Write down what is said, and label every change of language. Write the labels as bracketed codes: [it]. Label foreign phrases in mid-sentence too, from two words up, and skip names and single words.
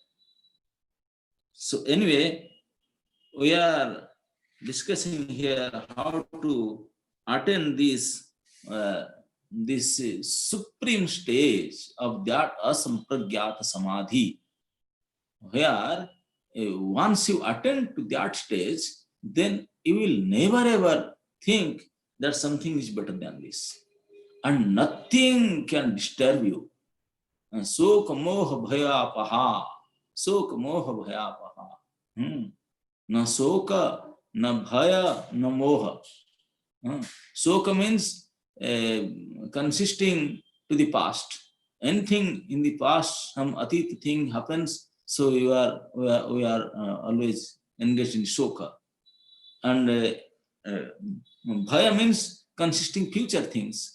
[en] So anyway, we are discussing here how to attain this supreme stage of that asampragyata samadhi, where once you attain to that stage, then you will never ever think that something is better than this, and nothing can disturb you. [sa] शोक मोह भय पहा, शोक मोह भय पहा. न शोक, न भय, न मोह. [en] Soka means consisting to the past. Anything in the past, some atita thing happens, so we are always engaged in soka. And bhaya means consisting future things.